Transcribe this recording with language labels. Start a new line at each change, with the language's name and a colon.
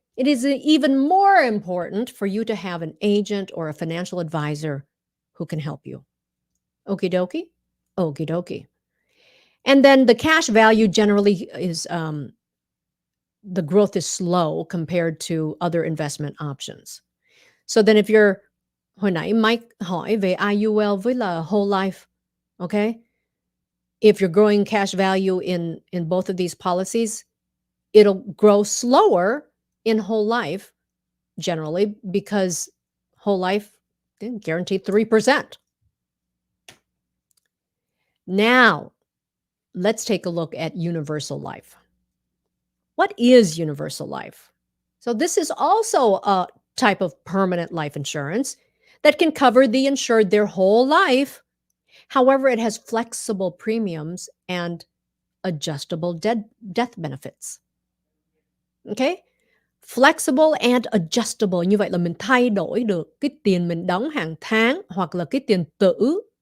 English: It is even more important for you to have an agent or a financial advisor who can help you. Okie dokie? Okie dokie. And then the cash value generally is, the growth is slow compared to other investment options. So then if you're,
Vietnamese: hồi nãy Mike hỏi về IUL với là whole life, okay?
English: If you're growing cash value in both of these policies, it'll grow slower in whole life generally because whole life guaranteed 3%. Now, let's take a look at universal life. What is universal life? So this is also a type of permanent life insurance that can cover the insured their whole life. However, it has flexible premiums and adjustable death benefits. Okay? Flexible and adjustable.
Vietnamese: Như vậy là mình thay đổi được cái tiền mình đóng hàng tháng hoặc là cái tiền tử.